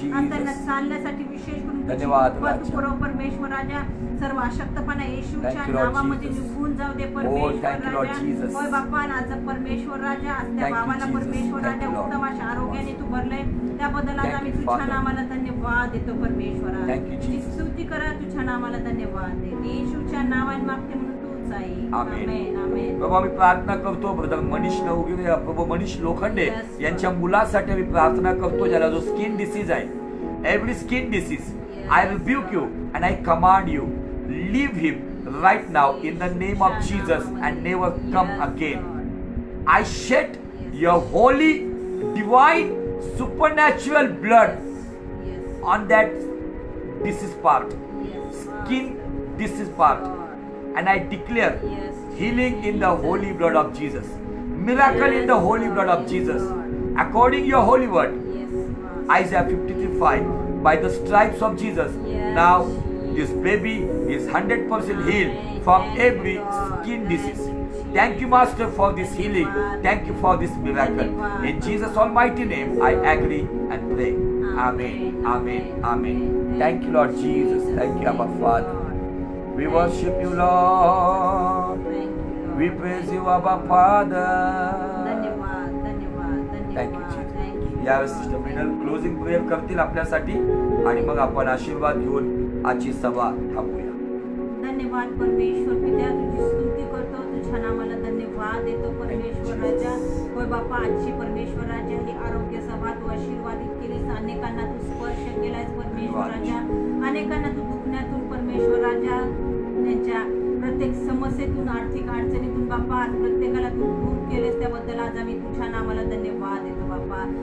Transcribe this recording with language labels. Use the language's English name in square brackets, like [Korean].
[Marathi] आज त्यांना चालण्यासाठी विशेष करून तुझी परमेश्वराच्या सर्व अशक्तपणा येशूच्या नावामध्ये निघून जाऊ दे परमेश्वर राजा. होय बाप्पा, आज परमेश्वर राजा, आज त्या बाबाला परमेश्वर राजा उत्तम अशा आरोग्याने तू भरलंय, त्याबद्दल आज आम्ही तुझ्या नावाला धन्यवाद देतो परमेश्वरा. तुझी स्तुती करा, तुझ्या नावाला धन्यवाद दे. येशूच्या नावाने मागते म्हणून तूच आहे. आमेन आमेन. बाबा मी प्रार्थना करतो ब्रदर मनीष नवगिरे, प्रभू मनीष लोखंडे यांच्या मुलासाठी मी प्रार्थना करतो, ज्याला जो स्किन डिसीज आहे, every skin disease, [English] I rebuke you and I command you, leave him right now in the name of Jesus and never come again. I shed your holy, divine, supernatural blood on that disease part, skin disease part, and I declare healing in the holy blood of Jesus, miracle in the holy blood of Jesus, according your holy word, Isaiah 53:5. By the stripes of Jesus, now this baby is 100% healed from every skin disease. Thank you, Master, for this healing. Thank you for this miracle. In Jesus' almighty name, I agree and pray. Amen. Amen. Amen. Thank you, Lord Jesus. Thank you, Abba Father. We worship you, Lord. We praise you, Abba Father. Thank you, Jesus. [Marathi] यावेळेस sister Minal closing prayer करतील आपल्यासाठी आणि मग आपण आशीर्वाद घेऊन आजची सभा थांबूया. धन्यवाद परमेश्वर पित्या, तुझी स्तुती करतो, तुझ्या नावाला धन्यवाद देतो परमेश्वर राजा. होय बाप्पा, आजची परमेश्वर राजा ही आरोग्य सभा तू आशीर्वादित केलीस, अनेकांना तू स्पर्श केलायस परमेश्वर राजा, अनेकांना तू दुखण्यातून परमेश्वर राजा, त्यांच्या प्रत्येक समस्येतून, आर्थिक अडचणीतून बाप्पा आज प्रत्येकाला तू दूर केलेस, त्याबद्दल आज आम्ही तुझ्या नावाला धन्यवाद देतो बाप्पा.